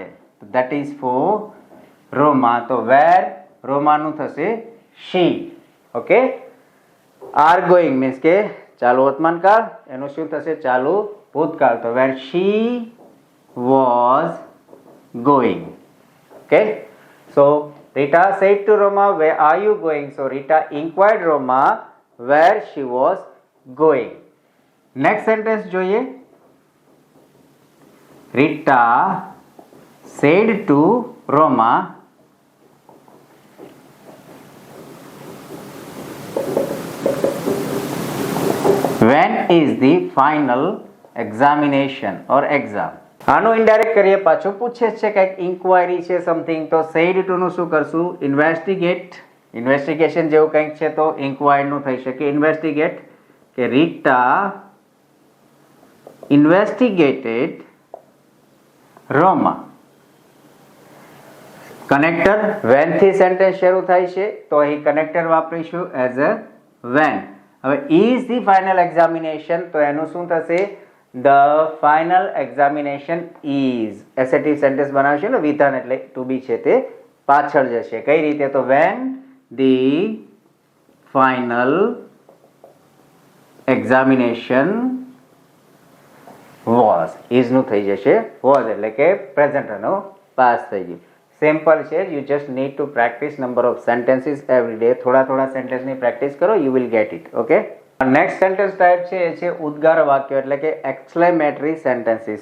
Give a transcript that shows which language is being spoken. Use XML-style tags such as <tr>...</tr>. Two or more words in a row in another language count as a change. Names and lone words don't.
<en>that is for રોમા. તો વેર</en> <gu>રોમાનું થશે</gu> <en>શી. ઓકે. are going</en> <gu>મીન્સ કે ચાલુ વર્તમાનકાળ, એનું શું થશે? ચાલુ ભૂતકાળ. તો</gu> <en>where she was going.</en> <gu>ઓકે.</gu> <en>સો Rita said to Roma, where are you going? So Rita inquired Roma where she was going. Next sentence</en> <gu>જોઈએ.</gu> <en>Rita said to Roma, when is the final examination or exam?</en> <gu>આનું ઇનડાયરેક્ટ કરીએ, પાછું પૂછે છે કંઈક ઇન્ક્વાયરી છે સમથિંગ. તો</gu> <en>said to</en> <gu>નું શું કરશું? ઇન્વેસ્ટિગેટ. ઇન્વેસ્ટિગેશન જેવું કંઈક છે તો ઇન્ક્વાયર્ડ નું થઈ શકે ઇન્વેસ્ટિગેટ. કે રીટા ઇન્વેસ્ટિગેટેડ રોમા. કનેક્ટર વેન થી સેન્ટેન્સ શરૂ થાય છે તો અહીં કનેક્ટર વાપરીશું</gu> <en>as a when.</en> <gu>હવે</gu> <en>is the final examination,</en> <gu>તો એનું શું થશે?</gu> <en>The final examination is. assertive sentence</en> <gu>બનાવશે ને વિધાન, એટલે</gu> <en>to be</en> <gu>છે તે પાછળ જશે. કઈ રીતે?</gu> <en>તો when the final examination was. is</en> <gu>નું થઈ જશે was, એટલે કે પ્રેઝન્ટ નો પાસ થઈ ગયું. સિમ્પલ છે.</gu> <en>you just need to practice number of sentences every day.</en> <gu>થોડા સેન્ટેન્સની પ્રેક્ટિસ કરો,</gu> <en>you will get it.</en> <gu>ઓકે.</gu> <en>next sentence type</en> <gu>છે એ છે ઉદ્ગાર વાક્યો, એટલે કે</gu> <en>exclamatory sentences.</en>